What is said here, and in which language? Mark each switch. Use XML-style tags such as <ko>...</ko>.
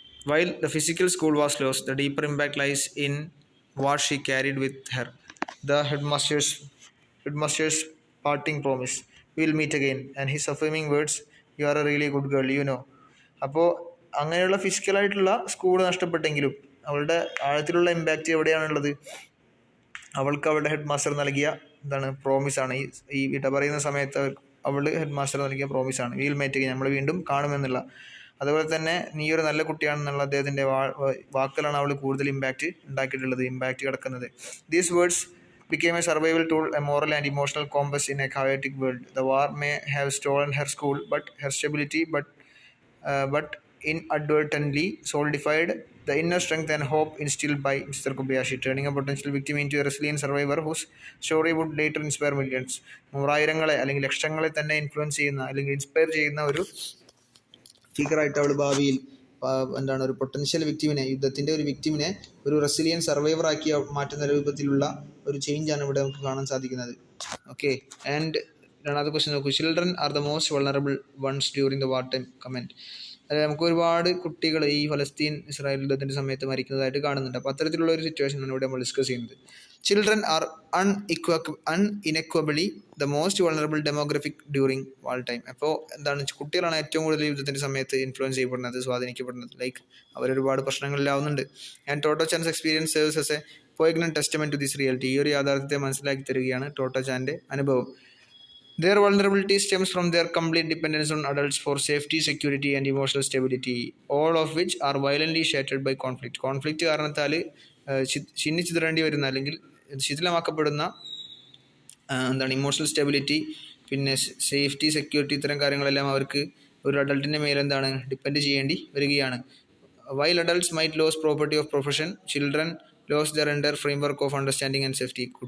<en>While the physical school was lost, the deeper impact lies in what she carried with her. The headmaster's parting promise, "We'll meet again," and his affirming words, "You are a really good girl, you know."</en> <ml>അപ്പോൾ അങ്ങനെയുള്ള ഫിസിക്കലായിട്ടുള്ള school നഷ്ടപ്പെട്ടെങ്കിലും അവളുടെ ആഴത്തിലുള്ള impact എവിടെയാണുള്ളത്? അവൾക്ക് അവളുടെ head master നൽകിയ പ്രോമിസാണ്. ഈ വിട പറയുന്ന സമയത്ത് ഹെഡ് മാസ്റ്റർ നൽകിയ പ്രോമിസാണ്,</ml> <en>"we'll meet again,"</en> <ml>നമ്മൾ വീണ്ടും കാണുമെന്നുള്ള. അതുപോലെ തന്നെ നീ ഒരു നല്ല കുട്ടിയാണെന്നുള്ള അദ്ദേഹത്തിൻ്റെ വാക്കുകളാണ് അവൾ കൂടുതൽ ഇമ്പാക്റ്റ് കിടക്കുന്നത്.</ml> <en>These words became a survival tool, a moral and emotional compass in a chaotic world. The war may have stolen her school, but her stability, but inadvertently solidified the inner strength and hope instilled by Mr. Kobayashi, turning a potential victim into a resilient survivor whose story would later inspire millions.</en> <ml>നൂറായിരങ്ങളെ അല്ലെങ്കിൽ ലക്ഷങ്ങളെ തന്നെ influence ചെയ്യുന്ന, അല്ലെങ്കിൽ inspire ചെയ്യുന്ന ഒരു ഫിഗറായിട്ട് അവൾ ഭാവിയിൽ ഒരു potential വിക്ടിമിനെ, യുദ്ധത്തിൻ്റെ ഒരു വിക്ടിമിനെ ഒരു റെസിലിയൻ സർവൈവർ ആക്കി മാറ്റുന്ന രൂപത്തിലുള്ള ഒരു ചേഞ്ചാണ് ഇവിടെ നമുക്ക് കാണാൻ സാധിക്കുന്നത്.</ml> <en>okay, and</en> <ml>രണ്ടാമത്തെ ക്വസ്റ്റ്യൻ നോക്കൂ.</ml> <en>Children are the most vulnerable ones during the war time comment.</en> <ml>അതായത് നമുക്ക് ഒരുപാട് കുട്ടികൾ ഈ ഫലസ്തീൻ ഇസ്രായേൽ യുദ്ധത്തിൻ്റെ സമയത്ത് മരിക്കുന്നതായിട്ട് കാണുന്നുണ്ട്. അപ്പോൾ അത്തരത്തിലുള്ള ഒരു സിറ്റുവേഷനാണ് ഇവിടെ നമ്മൾ ഡിസ്കസ് ചെയ്യുന്നത്.</ml> <en>Children are unequivocally the most vulnerable demographic during war time.</en> <ml>അപ്പോൾ കുട്ടികളാണ് ഏറ്റവും കൂടുതൽ യുദ്ധത്തിൻ്റെ സമയത്ത് ഇൻഫ്ലുവൻസ് ചെയ്യപ്പെടുന്നത്, സ്വാധീനിക്കപ്പെടുന്നത്. അവരൊരുപാട് പ്രശ്നങ്ങളിലാവുന്നുണ്ട്.</ml> <en>And Totto chan's experience serves as a poignant testament to this reality.</en> <ml>ഈ ഒരു യാഥാർത്ഥ്യത്തെ മനസ്സിലാക്കി തരികയാണ് ടോട്ടോ ചാൻ്റെ അനുഭവം.</ml> <en>Their vulnerability stems from their complete dependence on adults for safety, security and emotional stability, all of which are violently shattered by conflict.</en> <ml>Conflict കാരണത്താൽ ചിന്നിച്ചിതറേണ്ടി വരുന്ന, അല്ലെങ്കിൽ ശിഥിലമാക്കപ്പെടുന്ന emotional stability, പിന്നെ സേഫ്റ്റി, സെക്യൂരിറ്റി ഇത്തരം കാര്യങ്ങളെല്ലാം അവർക്ക് ഒരു അഡൾട്ടിൻ്റെ മേലെന്താണ് ഡിപ്പെൻഡ് ചെയ്യേണ്ടി വരികയാണ്.</ml> <en>While adults might lose property of profession, children lose their entire framework of understanding and safety.</en>